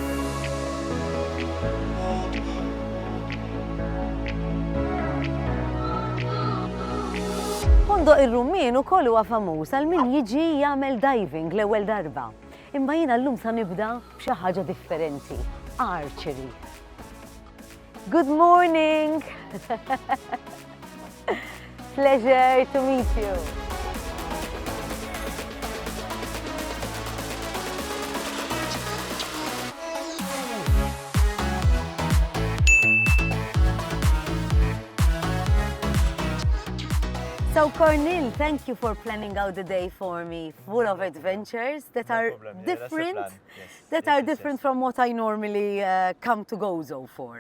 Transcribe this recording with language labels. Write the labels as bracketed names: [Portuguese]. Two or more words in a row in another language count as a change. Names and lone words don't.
[Maltese] Ħondoq ir-rummin ukoll huwa famuż għal min jiġi jagħmel diving l-ewwel darba. Imma jiena llum sa nibda b'xi ħaġa differenti, archery. [English] Good morning! Pleasure to meet you. So Cornel, thank you for planning out the day for me, full of adventures that are different, from what I normally come to Gozo for.